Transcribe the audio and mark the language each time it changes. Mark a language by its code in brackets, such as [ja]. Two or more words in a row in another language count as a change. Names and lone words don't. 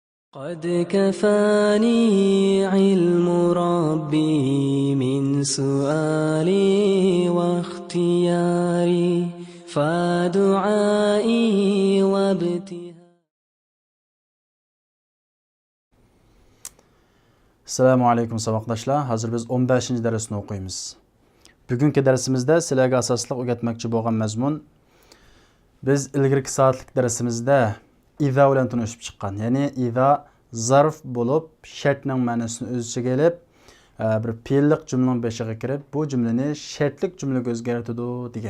[ar] قد كفاني علم ربي من سؤالي واختياري فدعائي وابتهالي. السلام عليكم saboqdoshlar. [uz] Hozir biz 15-darsni o'qiymiz. Bugungi darsimizda sizlarga asosliq o'rgatmoqchi bo'lgan mazmun biz ilgirki soatlik darsimizda iza bilan tanishib chiqqan. Ya'ni iza zarf bo'lib, shartning ma'nosini o'z ichiga olib, bir fe'llik jumlaning beshiga kirib, bu jumlani shartlik jumlaga o'zgartiradi degan.